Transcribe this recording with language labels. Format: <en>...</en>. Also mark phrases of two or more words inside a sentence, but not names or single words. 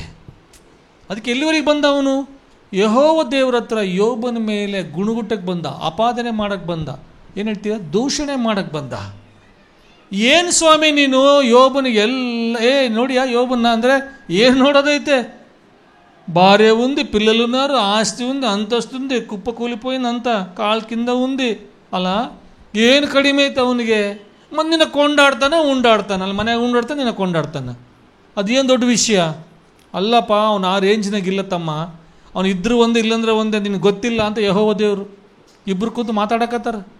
<kn>ಅದಕ್ಕೆ ಎಲ್ಲಿವರೆಗೆ ಬಂದ ಅವನು? ಯೆಹೋವ ದೇವ್ರ ಹತ್ರ ಯೋಬನ ಮೇಲೆ ಗುಣಗುಟ್ಟಕ್ಕೆ ಬಂದ, ಅಪಾದನೆ ಮಾಡಕ್ಕೆ ಬಂದ. ಏನು ಹೇಳ್ತೀಯ? ದೂಷಣೆ ಮಾಡಕ್ಕೆ ಬಂದ. ಏನು ಸ್ವಾಮಿ ನೀನು ಯೋಬನಿಗೆ ಎಲ್ಲ ನೋಡಿಯಾ ಯೋಬನ್ನ ಅಂದರೆ ಏನು ನೋಡೋದೈತೆ?</kn> <te>భార్య ఉంది, పిల్లలు ఉన్నారు, ఆస్తి ఉంది, అంతస్తు ఉంది, కుప్ప కూలిపోయిందంతా, కాళ్ళ కింద ఉంది.</te> <kn>ಅಲ್ಲ ಏನು ಕಡಿಮೆ ಐತೆ ಅವನಿಗೆ? ಮತ್ತು ನಿನ್ನ ಕೊಂಡಾಡ್ತಾನೆ ಅಲ್ಲಿ ಮನೆಯಾಗ ಉಂಡಾಡ್ತಾನೆ, ನಿನ್ನ ಕೊಂಡಾಡ್ತಾನೆ. ಅದೇನು ದೊಡ್ಡ ವಿಷಯ ಅಲ್ಲಪ್ಪ. ಅವನು ಆ ರೇಂಜ್ನಾಗಿಲ್ಲ ತಮ್ಮ. ಅವನು ಇದ್ರೂ ಒಂದು ಇಲ್ಲಂದ್ರೆ ಒಂದೇ, ನಿನಗೆ ಗೊತ್ತಿಲ್ಲ ಅಂತ ಯೆಹೋವ ದೇವರು ಇಬ್ಬರು ಕೂತು ಮಾತಾಡಕತ್ತಾರ.</kn>